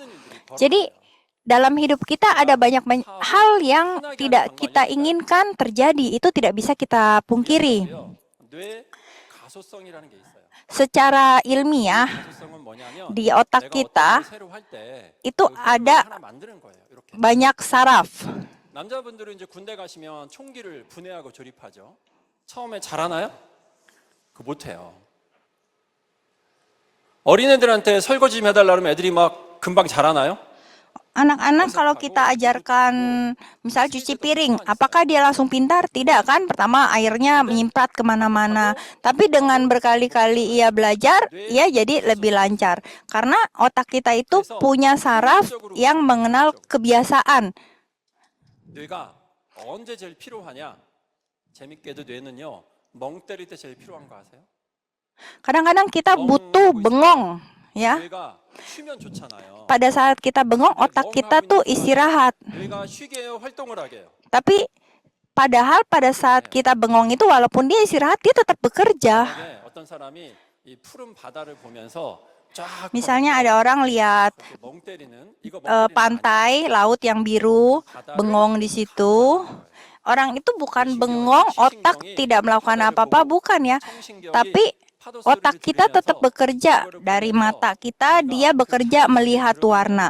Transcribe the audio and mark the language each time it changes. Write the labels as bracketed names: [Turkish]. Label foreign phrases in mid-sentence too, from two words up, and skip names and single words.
[Indonesian] Jadi, dalam hidup kita ada banyak hal yang tidak kita inginkan terjadi. Itu tidak bisa kita pungkiri. Secara ilmiah, di otak kita itu ada banyak saraf. [Korean] 남자분들은 이제 군대 가시면 총기를 분해하고 조립하죠. 처음에 잘하나요? 그 못해요. 어린애들한테 설거지 좀 해달라 그러면 애들이 막 금방 잘하나요? [Indonesian] Anak-anak kalau kita ajarkan misal cuci piring, apakah dia langsung pintar? Tidak kan? Pertama airnya menyimpat kemana-mana. Tapi dengan berkali-kali ia belajar, ia jadi lebih lancar. Karena otak kita itu punya saraf yang mengenal kebiasaan. [Korean] 뇌가 언제 제일 피로하냐? 재밌게도 뇌는요. 멍 때릴 때 제일 필요한 거 아세요? [Indonesian] Kadang-kadang kita butuh bengong, ya. [Korean] 뇌가 쉬면 좋잖아요. [Indonesian] Pada saat kita bengong, otak kita tuh istirahat. [Korean] 뇌가 쉬게 해요, 활동을 하게 해요. [Indonesian] Tapi padahal pada saat kita bengong itu walaupun dia istirahat, dia tetap bekerja. [Korean] 어떤 사람이 이 푸른 바다를 보면서 [Indonesian] Misalnya ada orang lihat pantai, laut yang biru, bengong di situ. Orang itu bukan bengong, otak tidak melakukan apa-apa, bukan ya. Tapi otak kita tetap bekerja. Dari mata kita, dia bekerja melihat warna.